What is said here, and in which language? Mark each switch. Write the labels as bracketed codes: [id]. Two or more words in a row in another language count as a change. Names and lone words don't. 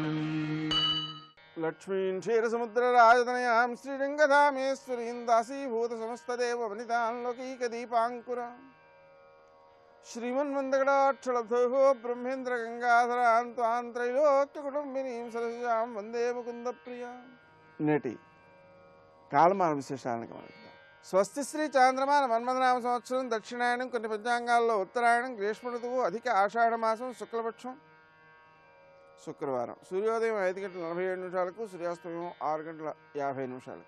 [sa] लक्ष्मीं क्षीरसमुद्रराजतनयां श्रीरङ्गधामेश्वरीं दासीभूतसमस्तदेववनितां लौकिकदीपाङ्कुरां श्रीमन्मन्दगडाक्षलब्धोः ब्रह्मेन्द्रगङ्गाधरां त्वां त्रैलोक्यकुटुम्बिनीं सरसां वन्दे मुकुन्दप्रियां। [te] నేటి కాలమాన విశేషాలను గమనిద్దాం. స్వస్తి శ్రీ చాంద్రమాన మన్మథనామ సంవత్సరం దక్షిణాయనం, కొన్ని పంచాంగాల్లో ఉత్తరాయణం, గ్రీష్మ ఋతువు, అధిక ఆషాఢ మాసం, శుక్లపక్షం, శుక్రవారం. సూర్యోదయం 5:47 సూర్యాస్తమయం 6:50.